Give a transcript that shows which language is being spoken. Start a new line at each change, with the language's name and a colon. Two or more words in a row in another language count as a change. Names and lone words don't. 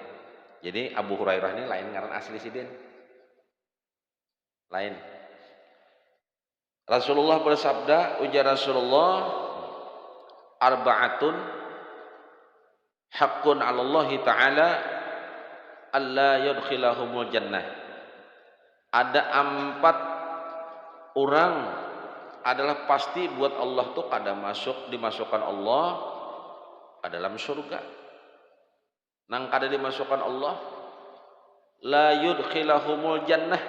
Banjar: Jadi Abu Hurairah ini lain ngaran asli sidin lain.
Arabic: Rasulullah bersabda, ujar Rasulullah, أربعة حق على الله تعالى ألا يدخلهم الجنة.
Banjar: Ada 4 orang adalah pasti buat Allah tuh kada dimasukkan Allah ke dalam surga. Nang kada dimasukkan Allah
Arabic: لا يدخلهم الجنة.